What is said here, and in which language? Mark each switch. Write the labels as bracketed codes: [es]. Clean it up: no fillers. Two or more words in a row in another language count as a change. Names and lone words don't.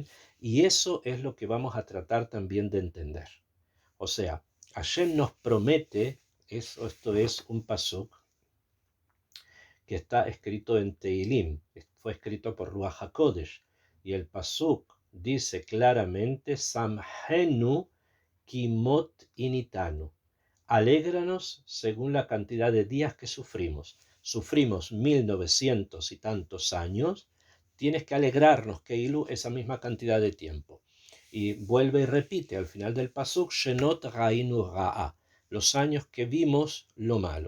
[es] Y eso es lo que vamos a tratar también de entender. O sea, Hashem nos promete, esto es un pasuk que está escrito en Teilim, fue escrito por [he] רוח הקודש, [es] y el pasuk dice claramente, [he] שמחנו כימות עניתנו, [es] alégranos según la cantidad de días que sufrimos. Sufrimos 1900 y tantos años, tienes que alegrarnos, Keilu, esa misma cantidad de tiempo. Y vuelve y repite al final del pasuk, [he] שנות ראינו רעה, [es] los años que vimos lo malo.